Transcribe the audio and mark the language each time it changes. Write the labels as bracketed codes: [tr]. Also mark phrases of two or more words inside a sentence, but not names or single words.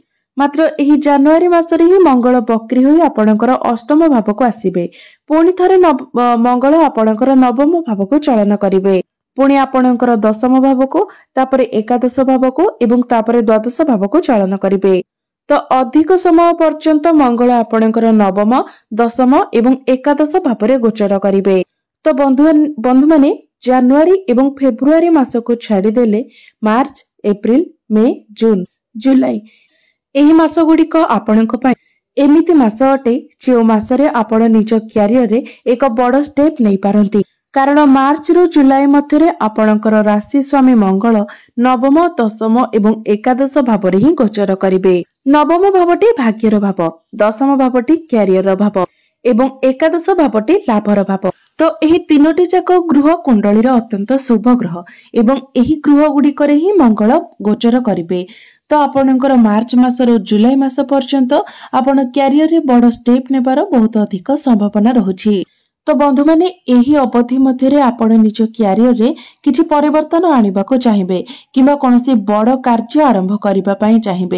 [or] ମାତ୍ର ଏହି ଜାନୁଆରୀ ମାସରେ ହିଁ ମଙ୍ଗଳ ବକ୍ରୀ ହୋଇ ଆପଣଙ୍କର ଅଷ୍ଟମ ଭାବ କୁ ଆସିବେ। ପୁଣି ଥରେ ମଙ୍ଗଳ ଆପଣଙ୍କର ନବମ ଭାବ କୁ ଚଳନ କରିବେ। ପୁଣି ଆପଣଙ୍କର ଦଶମ ଭାବ କୁ, ତାପରେ ଏକାଦଶ ଭାବ କୁ ଏବଂ ତାପରେ ଦ୍ୱାଦଶ ଭାବ କୁ ଚଳନ କରିବେ। ତ ଅଧିକ ସମୟ ପର୍ଯ୍ୟନ୍ତ ମଙ୍ଗଳ ଆପଣଙ୍କର ନବମ, ଦଶମ ଏବଂ ଏକାଦଶ ଭାବରେ ଗୋଚର କରିବେ। ତ ବନ୍ଧୁ ମାନେ ଜାନୁଆରୀ ଏବଂ ଫେବୃଆରୀ ମାସ କୁ ଛାଡ଼ି ଦେଲେ ମାର୍ଚ୍ଚ, ଏପ୍ରିଲ, ମେ, ଜୁନ, ଜୁଲାଇ ଏହି ମାସ ଗୁଡ଼ିକ ଆପଣଙ୍କ ପାଇଁ ଏମିତି ମାସ ଅଟେ ଯେ ମାସରେ ଆପଣ ନିଜ କ୍ୟାରିୟର ରେ ଏକ ବଡ଼ ଷ୍ଟେପ ନେଇ ପାରନ୍ତି। କାରଣ ମାର୍ଚ୍ଚ ରୁ ଜୁଲାଇ ମଧ୍ୟରେ ଆପଣଙ୍କର ରାଶି ସ୍ୱାମୀ ମଙ୍ଗଳ ନବମ, ଦଶମ ଏବଂ ଏକାଦଶ ଭାବରେ ହିଁ ଗୋଚର କରିବେ। ନବମ ଭାବଟି ଭାଗ୍ୟର ଭାବ, ଦଶମ ଭାବଟି କ୍ୟାରିୟର ଭାବ ଏବଂ ଏକାଦଶ ଭାବଟି ଲାଭର ଭାବ। ତ ଏହି ତିନୋଟି ଯାକ ଗୃହ କୁଣ୍ଡଳୀର ଅତ୍ୟନ୍ତ ଶୁଭ ଗ୍ରହ ଏବଂ ଏହି ଗୃହ ଗୁଡ଼ିକରେ ହିଁ ମଙ୍ଗଳ ଗୋଚର କରିବେ। ତ ଆପଣଙ୍କର ମାର୍ଚ୍ଚ ମାସରୁ ଜୁଲାଇ ମାସ ପର୍ଯ୍ୟନ୍ତ ଆପଣ କ୍ୟାରିୟର ରେ ବଡ଼ ଷ୍ଟେପ ନେବାର ବହୁତ ଅଧିକ ସମ୍ଭାବନା ରହୁଛି। ତ ବନ୍ଧୁ ମାନେ ଏହି ଅବଧି ମଧ୍ୟରେ ଆପଣ ନିଜ କ୍ୟାରିୟର ରେ କିଛି ପରିବର୍ତ୍ତନ ଆଣିବାକୁ ଚାହିଁବେ କିମ୍ବା କୌଣସି ବଡ଼ କାର୍ଯ୍ୟ ଆରମ୍ଭ କରିବା ପାଇଁ ଚାହିଁବେ।